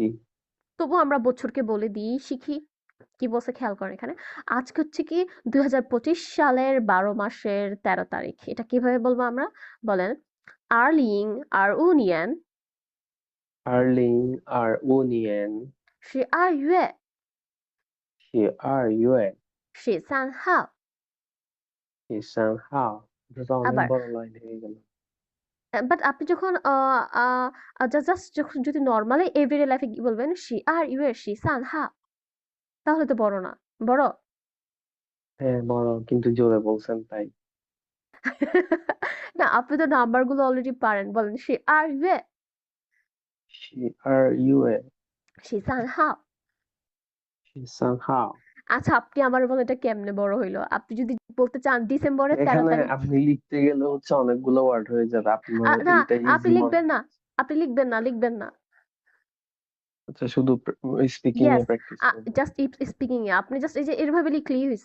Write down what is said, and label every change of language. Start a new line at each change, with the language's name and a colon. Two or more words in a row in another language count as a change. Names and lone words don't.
Bangla: তবুও আমরা বছরকে বলে দিই, শিখি। কি বলছে খেয়াল করেন এখানে। আজকে হচ্ছে কি ২০২৫ সালের ১২ মাসের ১৩ তারিখ। এটা কিভাবে বলবো আমরা? বলেন,
Chinese: 二零二五年二零二五年 12月 12月 13号 13号,
Bangla: এটা তো অনেক আবার বড় লাইন হয়ে গেল। বাট আপনি যখন আ জাস্ট যখন যদি নরমালি
English: everyday life
Bangla: এ কি বলবেন 12月13号 তাহলে তো বড় না। বড়? হ্যাঁ, বড়, কিন্তু জোরে বলছেন তাই। না আপনি তো নাম্বার গুলো অলরেডি পারেন। বলেন 12月
Chinese: 12月 13号 13号।
Bangla: আচ্ছা আপনি আমারে বলেন এটা কেমনে বড় হইলো? আপনি যদি বলতে চান ডিসেম্বরের ১৩ এখানে তারিখ আপনি লিখতে গেলে হচ্ছে অনেকগুলো ওয়ার্ড হয়ে যাবে, আপনার না এটা আপনি ইজি মনে লিখবেন না। হয়। আপনি লিখবেন না, লিখবেন না। আচ্ছা, শুধু স্পিকিং এ ইয়েস, প্র্যাকটিস করবো। জাস্ট স্পিকিং এ আপনি জাস্ট এই যে এভাবে লিখলেই হইছে।